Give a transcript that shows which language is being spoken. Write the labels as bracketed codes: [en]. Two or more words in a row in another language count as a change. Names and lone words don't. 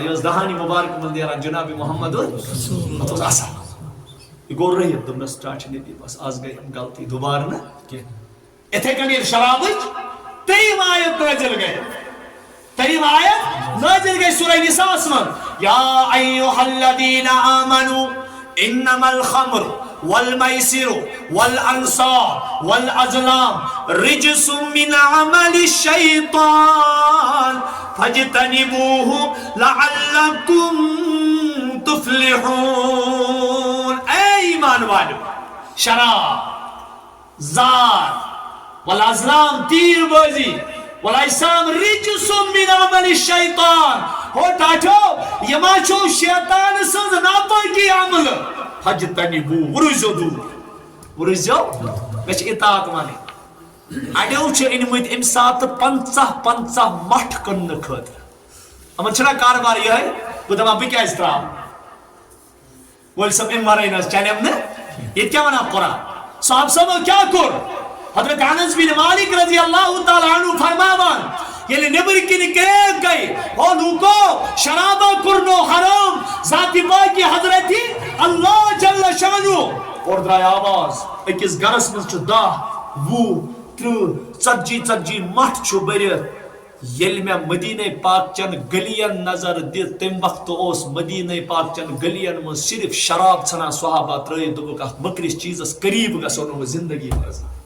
[ks] یہِ ٲس دہانی مُبارک منٛز نیران جناب محمد پتہٕ اوس اصل یہِ گوٚو رٔحِتھ دوٚپنس ٹاٹھ نبی بس آز گٔے غلطی دُبارٕ نہٕ کینٛہہ یِتھے کٔنۍ ییٚلہِ شرابٕچ ترٛیٚیِم آیت نٲزِل گٔے ترٛیٚیِم آیت نٲزِل گٔے سورہ نِساءَس منٛز [ar] یا ایھا الذین آمنوا انما الخمر والمیسر والانصاب والازلام رجس من عمل الشیطان فاجتنبوه لعلکم تفلحون [ur] اے ایمان والو [ks] شراب زار [ar] والازلام [ks] تیر بازی [ar] والاجسام رجس من عمل الشیطان [ks] ہو ٹاٹھو یہ ما چھو شیطان سنز ناپاکی عمل فاجتنبوه ورزو دور ورزو مےٚ چھِ اطاعت وَنٕنۍ اَڑیو چھِ أنمٕتۍ اَمہِ ساتہٕ 50 مٹھ کٕننہٕ خٲطرٕ یِمن چھُنہ کاربار یِہوٚے بہٕ دپان بہٕ کیٛازِ تراوٕ وٲلۍ صٲب اَمہِ وَرٲے نہ حظ چلیم نہٕ ییٚتہِ کیٛاہ وَنان قرآن صحابہٕ صٲبو کیٛاہ کوٚر حضرت انس بن مالک [ar] رضی اللہ تعالیٰ عنہ [ks] فرماوان ییٚلہِ نیٚبرۍ کِنۍ کریک گٔے او لوٗکو شرابہ کوٚرنو حرام ذاتِ پاکہِ حضرتِ اللہ [ar] جل شانہ [ks] اور درٛاے آواز أکِس گرس منٛز چھُ 10 20 30 40 مٹھ چھُ بٔرِتھ ییٚلہِ مےٚ مدیٖنہ پاک چٮ۪ن گٔلین نظر دِژ تمہِ وقتہٕ اوس مدیٖنہ پاک چٮ۪ن گٔلین منٛز صرف شراب ژھٕنان صحابہ ترٲیِتھ دوٚپُکھ اتھ مٔکرِس چیٖزس قریٖب گژھو نہٕ وۄنۍ زندگی منٛز